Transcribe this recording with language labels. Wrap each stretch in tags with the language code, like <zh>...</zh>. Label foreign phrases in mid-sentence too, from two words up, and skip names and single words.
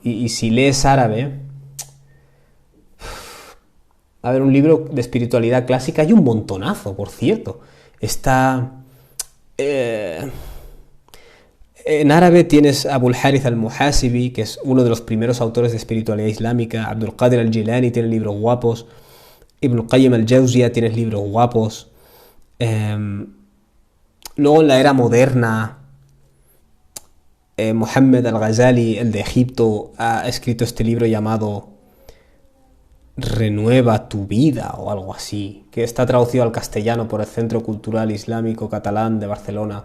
<es>Y si lees árabe, a ver, un libro de espiritualidad clásica, hay un montonazo, por cierto. Está... eh, en árabe tienes Abul Harith al-Muhasibi, que es uno de los primeros autores de espiritualidad islámica. Abdul Qadir al-Jilani tiene libros guapos. Ibn Qayyim al-Jawziyah tiene libros guapos. Luego en la era moderna, Muhammad al-Ghazali, el de Egipto, ha escrito este libro llamado Renueva tu vida o algo así, que está traducido al castellano por el Centro Cultural Islámico Catalán de Barcelona.</es>